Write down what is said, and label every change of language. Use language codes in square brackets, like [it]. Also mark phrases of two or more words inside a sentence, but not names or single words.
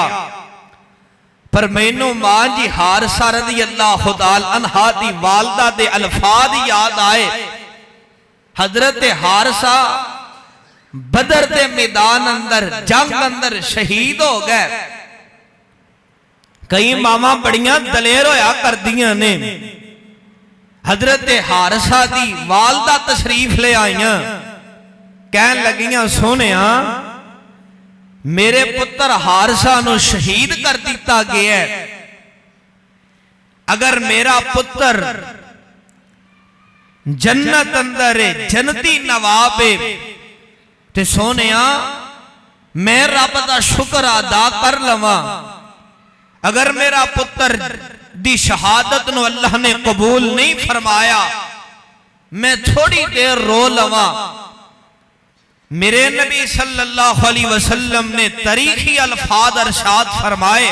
[pa] پر مینوں ماں جی حارثہ [ar] رضی اللہ تعالی عنہ [pa] دی والدہ دے الفاظ یاد آئے. حضرت حارثہ بدر دے میدان اندر جنگ اندر شہید ہو گئے. کئی ماما بڑیاں دلیر ہویا کر دیاں نے. حضرت حارثہ دی والدہ تشریف لے آئیاں, کہن لگیاں سونیاں میرے پتر حارثہ نو شہید کر دیتا گیا ہے. اگر میرا پتر جنت اندر جنتی نواب تے سونیاں میں رب دا شکر ادا کر لواں. اگر میرا پتر دی شہادت نو اللہ نے قبول نہیں فرمایا میں تھوڑی دیر رو لواں. میرے نبی [ar] صلی اللہ علیہ وسلم [pa] نے تاریخی الفاظ ارشاد فرمائے.